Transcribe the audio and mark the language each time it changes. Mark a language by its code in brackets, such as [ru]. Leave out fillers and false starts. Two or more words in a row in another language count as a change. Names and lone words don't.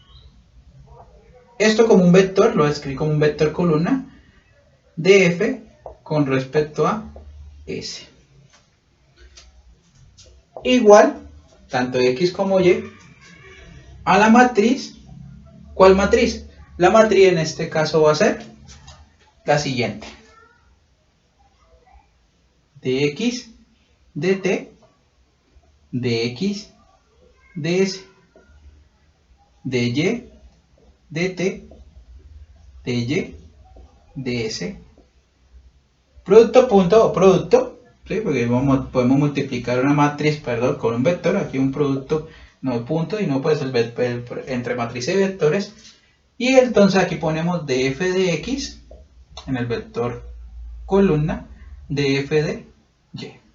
[es] Esto como un vector, lo escribí como un vector columna, de f con respecto a s. Igual, tanto x como y, a la matriz. ¿Cuál matriz? La matriz en este caso va a ser la siguiente: dx, dt, dx, ds, dy, dt, dy, ds, producto punto o producto, ¿sí?, porque podemos multiplicar una matriz, perdón, con un vector. Aquí un producto, no punto, y no puede ser entre matrices y vectores. Y entonces aquí ponemos df de x en el vector columna, df de y.